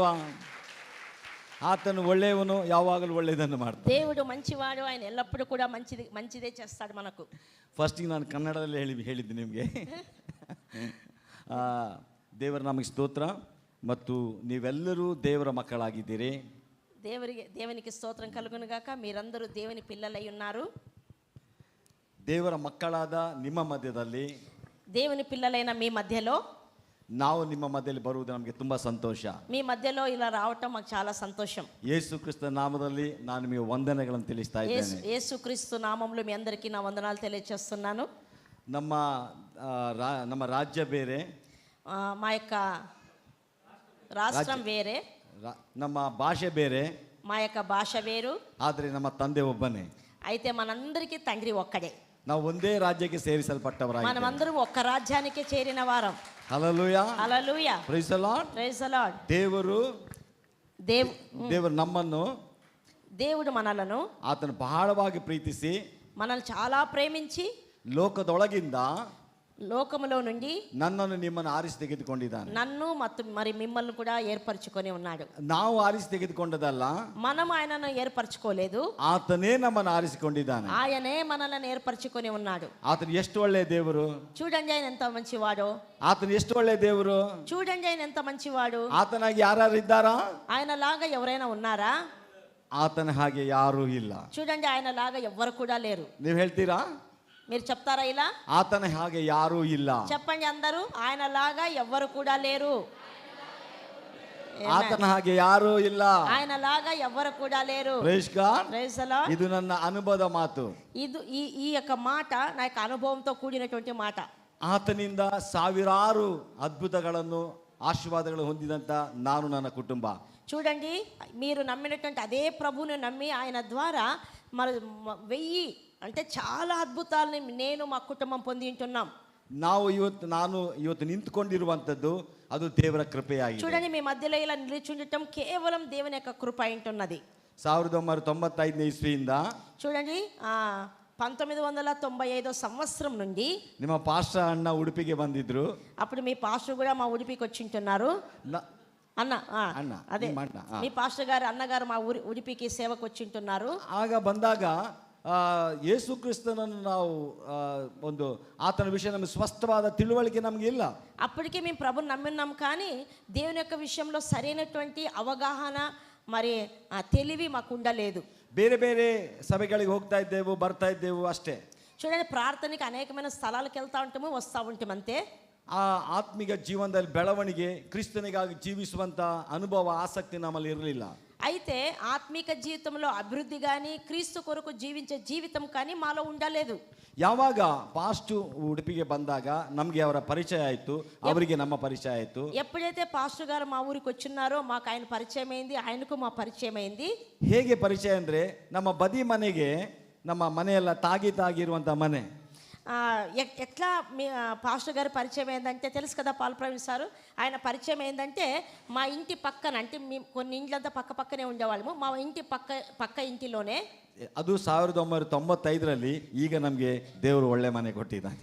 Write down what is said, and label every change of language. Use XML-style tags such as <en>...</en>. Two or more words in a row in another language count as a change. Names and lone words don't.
<kn>ಆತನು ಒಳ್ಳೆಯವನು, ಯಾವಾಗಲೂ ಒಳ್ಳೆಯದನ್ನು ಮಾಡ್ತಾನೆ.</kn> <te>దేవుడు మంచివాడు, ఆయన ఎల్లప్పుడూ కూడా మంచిదే చేస్తాడు మనకు.</te> <kn>ಫಸ್ಟಿಗೆ ನಾನು ಕನ್ನಡದಲ್ಲಿ ಹೇಳಿದ್ದೆ ನಿಮಗೆ. ದೇವರ ನಮಗೆ ಸ್ತೋತ್ರ. ಮತ್ತು ನೀವೆಲ್ಲರೂ ದೇವರ ಮಕ್ಕಳಾಗಿದ್ದೀರಿ.</kn> <te>దేవునికి స్తోత్రం కలుగును గాక. మీరందరూ దేవుని పిల్లలై ఉన్నారు.</te> <kn>ದೇವರ ಮಕ್ಕಳಾದ ನಿಮ್ಮ ಮಧ್ಯದಲ್ಲಿ,</kn> <te>దేవుని పిల్లలైన మీ మధ్యలో,</te> <kn>ನಾವು ನಿಮ್ಮ ಮಧ್ಯದಲ್ಲಿ ಬರುವುದು ನಮಗೆ ತುಂಬ ಸಂತೋಷ.</kn> <te>మీ మధ్యలో ఇలా రావటం మాకు చాలా సంతోషం.</te> <kn>ಯೇಸು ಕ್ರಿಸ್ತ ನಾಮದಲ್ಲಿ ನಾನು ನಿಮಗೆ ವಂದನೆಗಳನ್ನು ತಿಳಿಸ್ತಾ ಇದ್ದೇನೆ.</kn> <te>యేసుక్రీస్తు నామములో మీ అందరికీ నా వందనాలు తెలియజేస్తున్నాను.</te> <kn>ನಮ್ಮ ರಾಜ್ಯ ಬೇರೆ,</kn> <te>మా యొక్క రాష్ట్రం వేరే,</te> <kn>ನಮ್ಮ ಭಾಷೆ ಬೇರೆ,</kn> <te>మా యొక్క భాష వేరు,</te> <kn>ಆದರೆ ನಮ್ಮ ತಂದೆ ಒಬ್ಬನೇ.</kn> <te>అయితే మనందరికీ తండ్రి ఒక్కడే.</te> <kn>ನಾವು ಒಂದೇ ರಾಜ್ಯಕ್ಕೆ ಸೇರಿಸಲ್ಪಟ್ಟವರಾಗಿದ್ದೇವೆ.</kn> <te>మనమందరం ఒక్క రాజ్యానికే చేరిన వారం.</te> <kn>ಹಲ್ಲೆಲೂಯಾ,</kn> <te>హల్లెలూయా,</te> <en>Praise the Lord, Praise the Lord.</en> <kn>ದೇವರು ನಮ್ಮನ್ನು,</kn> <te>దేవుడు మనలను,</te> <kn>ಆತನು ಬಹಳವಾಗಿ ಪ್ರೀತಿಸಿ,</kn> <te>మనల్ని చాలా ప్రేమించి</te> <kn>ಲೋಕದೊಳಗಿಂದ,</kn> <te>లోకములో నుండి</te> <kn>ನನ್ನನ್ನು ನಿಮ್ಮನ್ನು ಆರಿಸಿ ತೆಗೆದುಕೊಂಡಿದ್ದಾನೆ.</kn> <te>నన్ను మరి మిమ్మల్ని కూడా ఏర్పరచుకొని ఉన్నాడు.</te> <kn>ನಾವು ಆರಿಸಿ ತೆಗೆದುಕೊಂಡದಲ್ಲ,</kn> <te>మనం ఆయనను ఏర్పరచుకోలేదు,</te> <kn>ಆತನೇ ನಮ್ಮನ್ನು ಆರಿಸಿಕೊಂಡಿದ್ದಾನೆ.</kn> <te>ఆయనే మనల్ని ఏర్పరచుకొని ఉన్నాడు.</te> <kn>ಆತನು ಎಷ್ಟು ಒಳ್ಳೆಯ ದೇವರು.</kn> <te>చూడండి ఆయన ఎంత మంచివాడో.</te> <kn>ಆತನು ಎಷ್ಟು ಒಳ್ಳೆಯ ದೇವರು.</kn> <te>చూడండి ఆయన ఎంత మంచివాడు.</te> <kn>ಆತನಾಗಿ ಯಾರು ಇದ್ದಾರಾ?</kn> <te>ఆయన లాగా ఎవరైనా ఉన్నారా?</te> <kn>ಆತನ ಹಾಗೆ ಯಾರೂ ಇಲ್ಲ.</kn> <te>చూడండి ఆయన లాగా ఎవ్వరు కూడా లేరు.</te> <kn>ನೀವು ಹೇಳ್ತೀರಾ?</kn> <te>మీరు చెప్తారా ఇలా?</te> <kn>ಆತನ ಹಾಗೆ ಯಾರೂ ಇಲ್ಲ.</kn> <te>చెప్పండి అందరూ. ఆయన లాగా ఎవ్వరు కూడా లేరు.</te> <kn>ಆತನ ಹಾಗೆ ಯಾರೂ ಇಲ್ಲ.</kn> <te>ఆయన లాగా ఎవ్వరు కూడా లేరు.</te> <en>Praise God. Praise the Lord.</en> <kn>ಇದು ನನ್ನ ಅನುಭವದ ಮಾತು.</kn> <te>ఈ యొక్క మాట నా యొక్క అనుభవంతో కూడినటువంటి మాట.</te> <kn>ಆತನಿಂದ ಸಾವಿರಾರು ಅದ್ಭುತಗಳನ್ನು, ಆಶೀರ್ವಾದಗಳು ಹೊಂದಿದಂತ ನಾನು, ನನ್ನ ಕುಟುಂಬ.</kn> <te>చూడండి, మీరు నమ్మినటువంటి అదే ప్రభువుని నమ్మి ఆయన ద్వారా మరి 1000 అంటే చాలా అద్భుతాలని నేను మా కుటుంబం పొంది ఉంటున్నాం.</te> <kn>ನಾನು ಇವತ್ತು ನಿಂತುಕೊಂಡಿರುವಂಥದ್ದು ಅದು ದೇವರ ಕೃಪೆಯಾಗಿದೆ.</kn> <te>చూడండి, మీ మధ్యలో ఇలా నిలిచుండటం కేవలం దేవుని యొక్క కృప ఉంటున్నది.</te> <kn>1995 ఇస్విಯಿಂದ</kn> <te>చూడండి, 1995 సంవత్సరం నుండి</te> <kn>ನಿಮ್ಮ ಪಾಸ್ಟರ್ ಅಣ್ಣ ಉಡುಪಿಗೆ ಬಂದಿದ್ರು.</kn> <te>అప్పుడు మీ పాస్టర్ కూడా మా ఉడిపికి వచ్చింటున్నారు. అన్న అదే మీ పాస్టర్ గారు అన్నగారు మా ఉడిపికి సేవకు వచ్చింటున్నారు.</te> <kn>ಆಗ ಬಂದಾಗ ಯೇಸು ಕ್ರಿಸ್ತನನ್ನು ನಾವು ಒಂದು ಆತನ ವಿಷಯ ನಮಗೆ ಸ್ಪಷ್ಟವಾದ ತಿಳುವಳಿಕೆ ನಮಗೆ ಇಲ್ಲ.</kn> <te>అప్పటికే మేము ప్రభుని నమ్మినాం, కానీ దేవుని యొక్క విషయంలో సరైనటువంటి అవగాహన మరి తెలివి మాకు ఉండలేదు.</te> <kn>ಬೇರೆ ಬೇರೆ ಸಭೆಗಳಿಗೆ ಹೋಗ್ತಾ ಇದ್ದೆವು, ಬರ್ತಾ ಇದ್ದೆವು ಅಷ್ಟೇ.</kn> <te>చూడండి, ప్రార్థనకి అనేకమైన స్థలాలకు వెళ్తూ ఉంటాము, వస్తూ ఉంటాం అంతే.</te> <kn>ಆ ಆತ್ಮಿಕ ಜೀವನದಲ್ಲಿ ಬೆಳವಣಿಗೆ, ಕ್ರಿಸ್ತನಿಗಾಗಿ ಜೀವಿಸುವಂತ ಅನುಭವ, ಆಸಕ್ತಿ ನಮ್ಮಲ್ಲಿ ಇರಲಿಲ್ಲ.</kn> <te>అయితే ఆత్మిక జీవితంలో అభివృద్ధి కానీ క్రీస్తు కొరకు జీవించే జీవితం కానీ మాలో ఉండలేదు.</te> <kn>ಯಾವಾಗ ಪಾಸ್ಟ್ ಉಡುಪಿಗೆ ಬಂದಾಗ ನಮಗೆ ಅವರ ಪರಿಚಯ ಆಯಿತು, ಅವರಿಗೆ ನಮ್ಮ ಪರಿಚಯ ಆಯಿತು.</kn> <te>ఎప్పుడైతే పాస్టర్ గారు మా ఊరికి వచ్చినారో మాకు ఆయన పరిచయం అయింది, ఆయనకు మా పరిచయం అయింది.</te> <kn>ಹೇಗೆ ಪರಿಚಯ ಅಂದರೆ, ನಮ್ಮ ಬದಿ ಮನೆಗೆ, ನಮ್ಮ ಮನೆಯೆಲ್ಲ ತಾಗಿರುವಂಥ ಮನೆ,</kn> <te>ఎట్లా మీ పాస్టర్ గారి పరిచయం ఏంటంటే తెలుసు కదా, పాల్ ప్రవీణ్ సారు. ఆయన పరిచయం ఏంటంటే మా ఇంటి పక్కన, అంటే మేము కొన్ని ఇండ్లంతా పక్క పక్కనే ఉండేవాళ్ళము, మా ఇంటి పక్క ఇంటిలోనే.</te> <kn>ಅದು 1995ರಲ್ಲಿ. ಈಗ ನಮಗೆ ದೇವರು ಒಳ್ಳೆ ಮನೆ ಕೊಟ್ಟಿದ್ದಾನೆ.</kn>